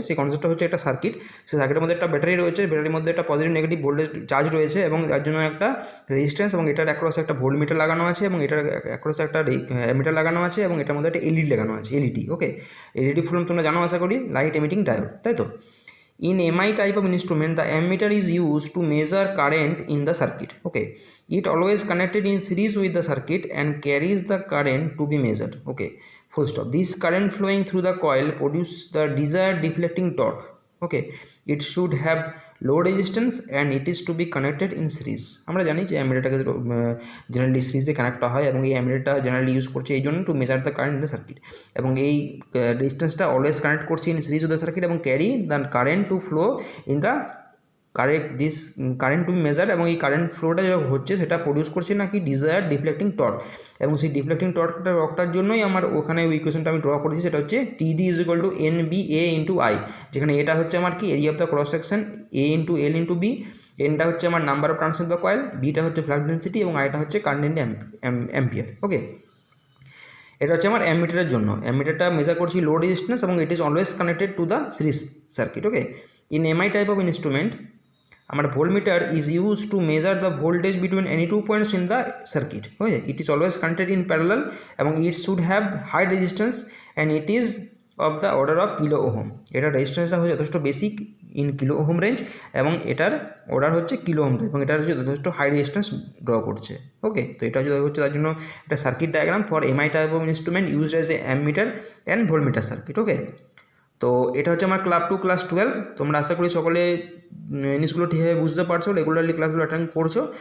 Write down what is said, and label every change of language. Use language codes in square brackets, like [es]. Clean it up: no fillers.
[bn] সেই কনসেপ্টটা হচ্ছে একটা সার্কিট, সেই সার্কিটের মধ্যে একটা ব্যাটারি রয়েছে, ব্যাটারির মধ্যে একটা পজিটিভ নেগেটিভ ভোল্টেজ চার্জ রয়েছে এবং তার জন্য একটা রেজিস্ট্যান্স, এবং এটার অ্যাক্রসে একটা ভোল্টমিটার লাগানো আছে এবং এটার অ্যাক্রসে একটা অ্যামিটার লাগানো আছে এবং এটার মধ্যে একটা এলইডি লাগানো আছে, এলইডি। ওকে, এলইডি ফুল তোমরা জানো আশা করি, লাইট এমিটিং ডায়োড, তাই তো? [en] In MI type of instrument, the ammeter is used to measure current in the circuit. Okay, it always connected in series with the circuit and carries the current to be measured. Okay, full stop. This current flowing through the coil produce the desired deflecting torque. Okay, it should have low resistance and it is to be connected in series. [bn] আমরা জানি যে অ্যামিটারটাকে generally সিরিজে connect হয় এবং এই অ্যামিটারটা generally use করছে এই জন্য to measure the current in the circuit, এবং এই রেজিস্ট্যান্সটা অলওয়েজ কানেক্ট করছে in series with the circuit এবং carry the current two flow in the this current two B measure, এবং এই কারেন্ট ফ্লোটা যেটা হচ্ছে সেটা প্রডিউস করছে নাকি ডিজায়ার ডিফ্লেক্টিং টর্ক, এবং সেই ডিফ্লেক্টিং টর্কটার জন্যই আমার ওখানে ওই ইকুয়েশনটা আমি ড্র করেছি, সেটা হচ্ছে টিডি is equal to N B A into I, যেখানে এটা হচ্ছে আমার কি area of the cross section, A into L into B, এনটা হচ্ছে আমার number of turns in the coil, beta হচ্ছে ফ্লাক্স ডেন্সিটি এবং আইটা হচ্ছে কারেন্ট ইন অ্যাম্পিয়ার। ওকে, এটা হচ্ছে আমার অ্যামিটারের জন্য। অ্যামিটারটা মেজার করছি লো রেজিস্ট্যান্স এবং it is always connected to the series circuit. [en] Okay, in MI type of instrument আমার voltmeter is used to measure the voltage between any 2 points in the circuit. Okay, it is always connected in parallel এবং it should have high resistance and it is of the order of kilo ohm. [bn] এটার রেজিস্ট্যান্সটা হচ্ছে যথেষ্ট basic in kilo ohm range এবং এটার order হচ্ছে kilo ohm, এবং এটার হচ্ছে যথেষ্ট হাই রেজিস্ট্যান্স ড্র করছে। ওকে, তো এটা হচ্ছে তার জন্য একটা circuit diagram for MI type of instrument used as a ammeter and voltmeter circuit. ওকে, তো এটা হচ্ছে আমার ক্লাস 12। তোমরা আশা করি সকলে জিনিসগুলো ঠিকভাবে বুঝতে পারছো, রেগুলারলি ক্লাসগুলো অ্যাটেন্ড করছো।